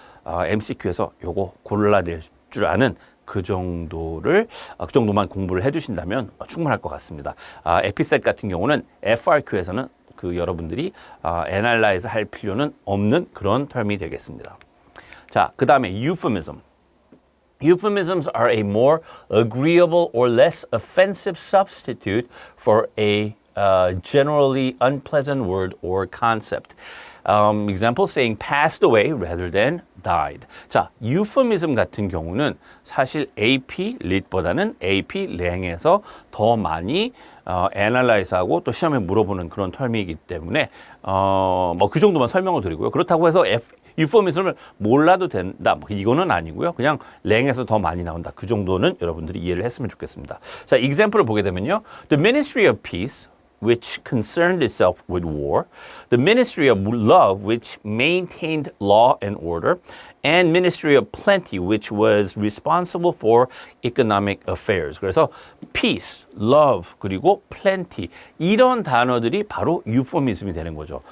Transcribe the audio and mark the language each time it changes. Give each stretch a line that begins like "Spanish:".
Korean: MCQ에서 요거 골라낼 줄 아는 그 정도만 공부를 해두신다면 충분할 것 같습니다. 에피셋 같은 경우는 FRQ에서는 여러분들이 애널라이즈 할 필요는 없는 그런 텀이 되겠습니다. 자, 그 다음에 euphemism.
English: Euphemisms are a more agreeable or less offensive substitute for a generally unpleasant word or concept. Example, saying passed away rather than died.
Korean: 자, euphemism 같은 경우는 사실 AP lit보다는 AP 랭에서 더 많이 analyze하고 또 시험에 물어보는 그런 텀이기 때문에 그 정도만 설명을 드리고요. 그렇다고 해서 euphemism을 몰라도 된다. 이거는 아니고요. 그냥 랭에서 더 많이 나온다. 그 정도는 여러분들이 이해를 했으면 좋겠습니다. 자, example을 보게 되면요.
English: The Ministry of Peace, which concerned itself with war, the Ministry of Love, which maintained law and order, and Ministry of Plenty, which was responsible for economic affairs.
Korean: 그래서 peace, love, 그리고 plenty 이런 단어들이 바로 euphemism이 되는 거죠.